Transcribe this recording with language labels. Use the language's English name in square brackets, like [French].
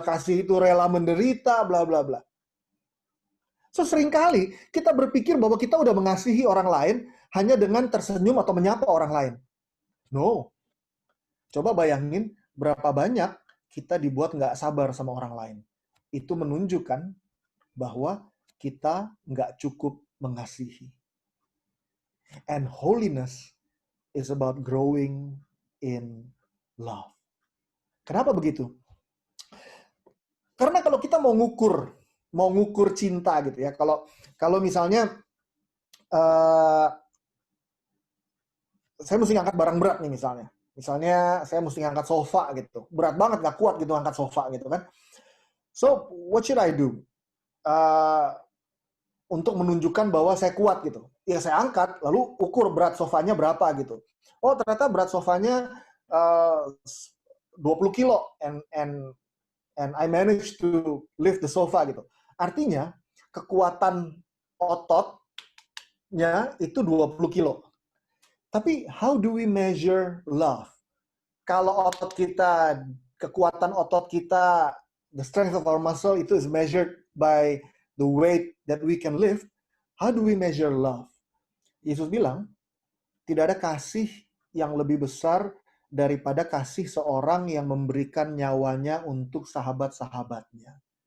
[Indonesian] Kasih itu rela menderita, bla bla bla. So seringkali kita berpikir bahwa kita udah mengasihi orang lain hanya dengan tersenyum atau menyapa orang lain. No. Coba bayangin berapa banyak kita dibuat nggak sabar sama orang lain. Itu menunjukkan bahwa kita nggak cukup mengasihi. [English] And holiness is about growing in love. [Indonesian] Kenapa begitu? Karena kalau kita mau ngukur cinta gitu ya. Kalau misalnya saya mesti ngangkat barang berat nih misalnya. Misalnya saya mesti ngangkat sofa gitu. Berat banget, gak kuat gitu ngangkat sofa gitu kan. [English] So, what should I do? [Indonesian] Untuk menunjukkan bahwa saya kuat gitu. Ya saya angkat, lalu ukur berat sofanya berapa gitu. Oh ternyata berat sofanya 20 kilo, [English] and I managed to lift the sofa [Indonesian] gitu. Artinya kekuatan ototnya itu 20 kilo. Tapi [English] how do we measure love? [Indonesian] Kalau kekuatan otot kita, [English] the strength of our muscle itu is measured by the weight that we can lift, how do we measure love? [Indonesian] Yesus bilang, tidak ada kasih yang lebih besar daripada kasih seorang yang memberikan nyawanya untuk sahabat-sahabatnya.